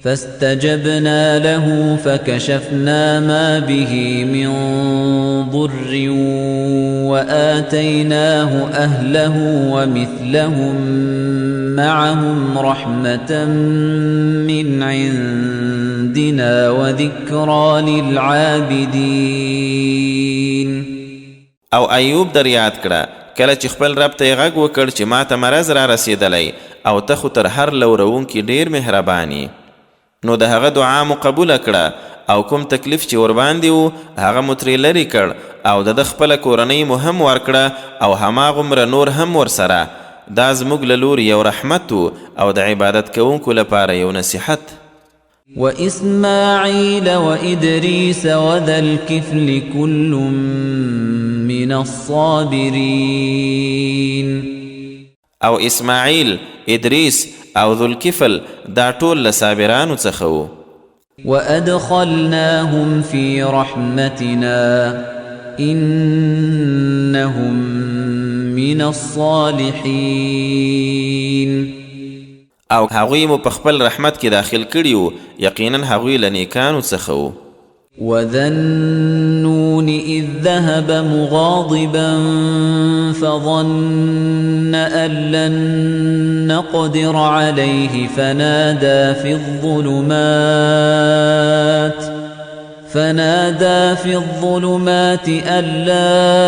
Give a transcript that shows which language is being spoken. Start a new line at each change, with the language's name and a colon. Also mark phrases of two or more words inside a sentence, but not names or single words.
Arabic: فاستجبنا له فكشفنا ما به من ضر وآتيناه أهله ومثلهم معهم رحمة من عندنا وذكرى للعابدين.
Pashto: او ایوب در یاد کړه کله چې خپل رب ته یې غږ وکړ چې ما ته مرض را رسېدلی او ته خو تر هر لوروونکي ډېر مهرباني. نو د هغه دعا مو قبوله کړه او کوم تکلیف چې ورباندې و هغه مو ترې لرې کړ او د خپله کورنۍ مو هم ورکړه او هماغومره نور هم ورسره. دا زموږ له لورې یو رحمت و او د عبادت کوونکو لپاره یو نصیحت.
Arabic: وإسماعيل وإدريس وذا الكفل كل من الصابرين.
Pashto: او اسماعیل، ادریس او ذو الکفل دا ټول له صابرانو څخه وو.
Arabic: وأدخلناهم في رحمتنا إنهم من الصالحين.
Pashto: او هغوی مو په خپل رحمت کې داخل کړي وو، یقینا هغوی له نیکانو څخه وو.
Arabic: وذا النون إذ ذهب مغاضبا فظن أن لن نقدر عليه فنادى في الظلمات أن لا